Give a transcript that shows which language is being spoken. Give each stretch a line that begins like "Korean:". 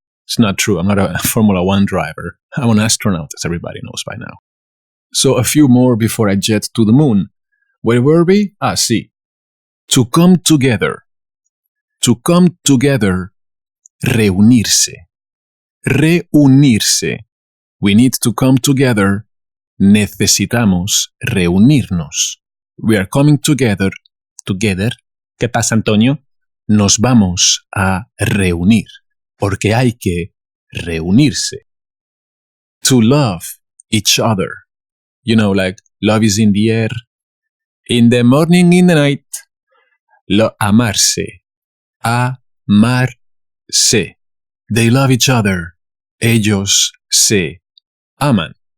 English: It's not true. I'm not a Formula 1 driver. I'm an astronaut, as everybody knows by now. So a few more before I jet to the moon. Where were we? Sí. To come together. To come together.
Spanish: Reunirse. Reunirse.
English: We need to come together.
Spanish: Necesitamos reunirnos.
English: We are coming together. Together.
Spanish: ¿Qué pasa, Antonio? Nos vamos a reunir. Porque hay que reunirse.
English: To love each other. You know, like, love is in the air. In the morning, in the night.
Spanish: Amarse. Amarse.
English: They love each other.
Spanish: Ellos se aman.